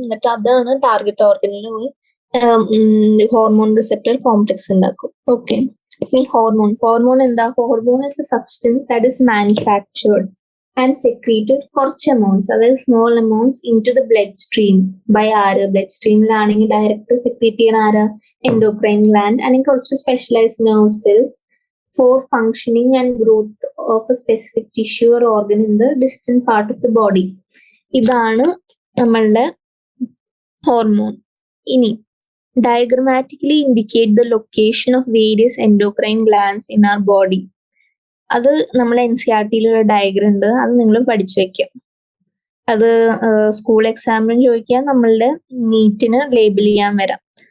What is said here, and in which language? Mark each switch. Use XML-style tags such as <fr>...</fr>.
<ml>എന്നിട്ട് അതാണ് ടാർഗറ്റ് ഓർഗനിൽ പോയി ഹോർമോൺ റിസെപ്റ്റർ കോംപ്ലക്സ് ഉണ്ടാക്കും.</ml> <en>okay,</en> <ml>ഈ ഹോർമോൺ എന്താ?</ml> <en>hormone is a substance that is manufactured and secreted</en> <ml>കുറച്ച്</ml> <en>amounts,</en> <ml>അതായത്</ml> <en>small amounts into the blood stream by</en> <ml>ആര്? ബ്ലഡ് സ്ട്രീമിലാണെങ്കിൽ ഡയറക്റ്റ് സെക്രീറ്റ് ചെയ്യണ ആരാ? Endocrine gland. അല്ലെങ്കിൽ കുറച്ച്</ml> <en>Specialised nerve cells for functioning and growth of a specific tissue or organ in the distant part of the body.</en> <ml>ഇതാണ് നമ്മളുടെ hormone. ഇനി</ml> <en>Diagrammatically indicate the location of various endocrine glands in our body.</en> <ml>അത് നമ്മളെ NCERT-യിലുള്ള diagram ഉണ്ട്, അത് നിങ്ങൾ പഠിച്ചു വെക്കാം. അത് സ്കൂൾ എക്സാമിനും ചോദിക്കാം, നമ്മളുടെ നീറ്റിന് ലേബിൾ ചെയ്യാൻ വരാം.</ml>